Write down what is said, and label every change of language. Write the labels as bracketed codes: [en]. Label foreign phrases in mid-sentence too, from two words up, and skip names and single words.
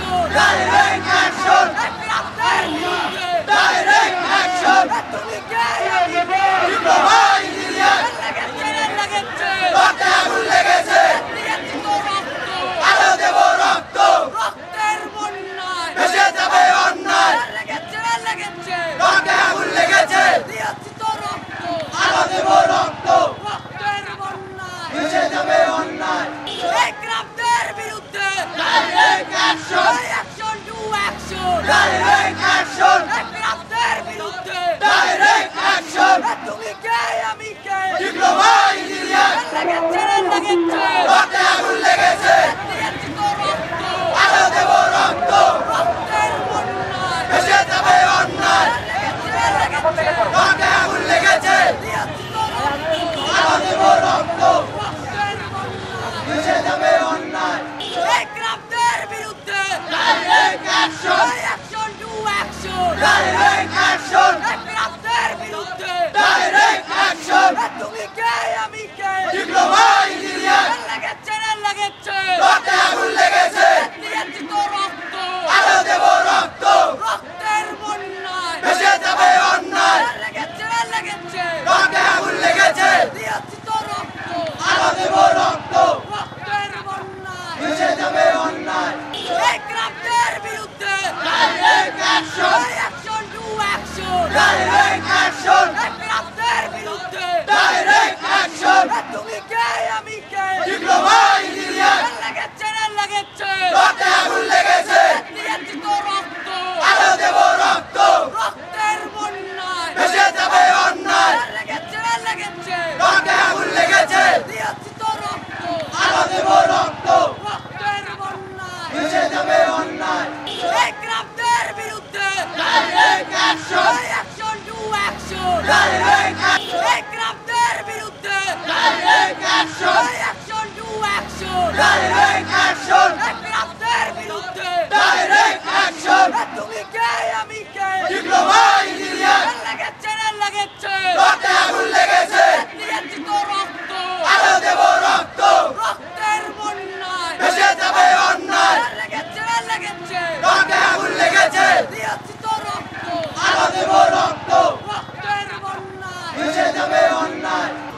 [en] Direct action! Direct action! diploma engineer [bn] রক্তে আগুন লেগেছে, আলো দেব রক্ত, ভেসে যাবে অন্যায়, রক্তে আগুন লেগেছে, আলো দেব রক্ত, ভেসে যাবে অন্যায়। [en] Direct action! Direct action! Direct action! diploma engineer [bn] রক্তে আগুন লেগেছে, আলো দেব রক্ত, ভেসে যাবে অন্যায়, রক্তে আগুন লেগেছে, আলো দেব রক্ত, ভেসে যাবে অন্যায়। [en] Direct action! Direct action! Direct action! diploma engineer [bn] রক্তে আগুন লেগেছে, আলো দেব রক্ত, ভেসে যাবে অন্যায়, রক্তে আগুন লেগেছে, আলো দেব রক্ত, ভেসে যাবে অন্যায়। [en] Direct action! Direct action! Direct action! diploma engineer [bn] রক্তে আগুন লেগেছে, আলো দেব রক্ত, ভেসে যাবে অন্যায়, রক্তে আগুন লেগেছে, আলো দেব রক্ত, ভেসে যাবে অন্যায়। [en] Direct action! Direct action! Direct action! Direct action! Direct action! diploma engineer [bn] রক্তে আগুন লেগেছে, আলো দেব রক্ত, ভেসে যাবে অন্যায়, রক্তে আগুন লেগেছে, আলো দেব রক্ত, ভেসে যাবে অন্যায়।